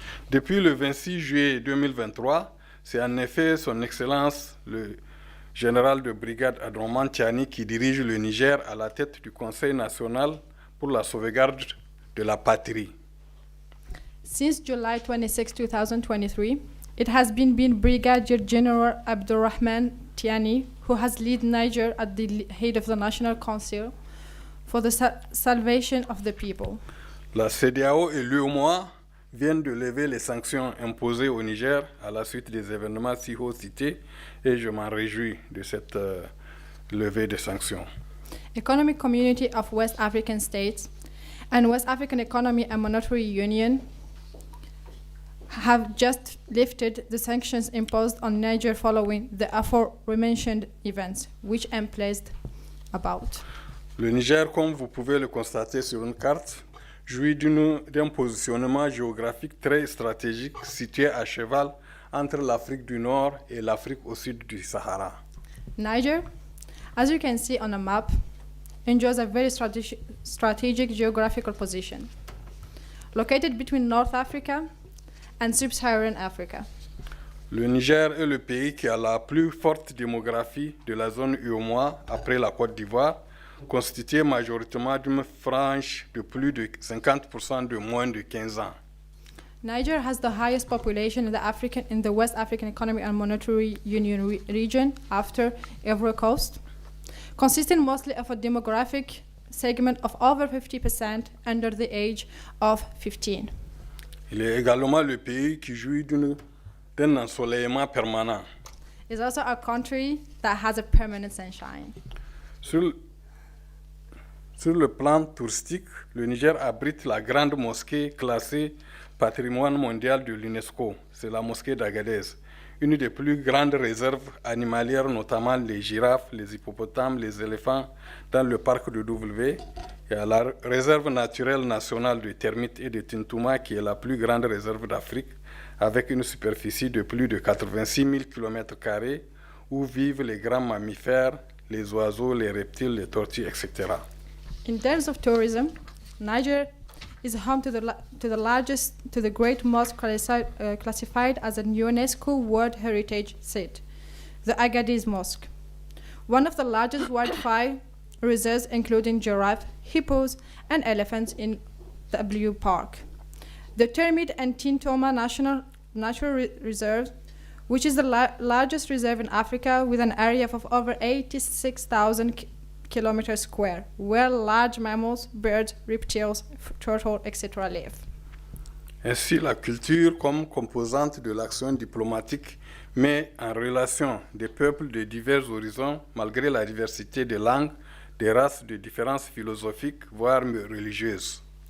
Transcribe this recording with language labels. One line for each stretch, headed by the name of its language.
French: Depuis le 26 juillet 2023, c'est en effet son Excellence le général de brigade Abdourahmane Tiani qui dirige le Niger à la tête du Conseil national pour la sauvegarde de la patrie.
English: Since July 26, 2023, it has been Brigadier General Abdourahmane Tiani who has led Niger at the head of the National Council for the salvation of the people.
French: La CEDEAO et l'UEMOA viennent de lever les sanctions imposées au Niger à la suite des événements si haut cités et je m'en réjouis de cette levée de sanctions.
English: Economic Community of West African States and West African Economic and Monetary Union have just lifted the sanctions imposed on Niger following the aforementioned events, which I'm pleased about.
French: Le Niger, comme vous pouvez le constater sur une carte, jouit d'un positionnement géographique très stratégique situé à cheval entre l'Afrique du Nord et l'Afrique au sud du Sahara.
English: Niger, as you can see on a map, enjoys a very strategic geographical position, located between North Africa and Sub-Saharan Africa.
French: Le Niger est le pays qui a la plus forte démographie de la zone UEMOA après la Côte d'Ivoire, constituée majoritairement d'une frange de plus de 50% de moins de 15 ans.
English: Niger has the highest population in the West African Economic and Monetary Union region after Ivory Coast, consisting mostly of a demographic segment of over 50% under the age of 15.
French: Il est également le pays qui jouit d'un ensoleillement permanent.
English: It's also a country that has a permanent sunshine.
French: Sur le plan touristique, le Niger abrite la grande mosquée classée patrimoine mondial de l'UNESCO, c'est la mosquée d'Agadez, une des plus grandes réserves animalières, notamment les girafes, les hippopotames, les éléphants, dans le parc de W. Il y a la réserve naturelle nationale de termites et de Tintouma, qui est la plus grande réserve d'Afrique, avec une superficie de plus de 86 000 km², où vivent les grands mammifères, les oiseaux, les reptiles, les tortues, etc.
English: In terms of tourism, Niger is home to the great mosque classified as a UNESCO World Heritage Site, the Agadez Mosque, one of the largest wildlife reserves including giraffe, hippos, and elephants in W Park. The Termite and Tintouma Natural Reserve, which is the largest reserve in Africa with an area of over 86,000 kilometers square, where large mammals, birds, reptiles, turtles, etc. live.
French: Ainsi, la culture comme composante de l'action diplomatique met en relation des peuples de divers horizons malgré la diversité des langues, des races, de différences philosophiques, voire religieuses.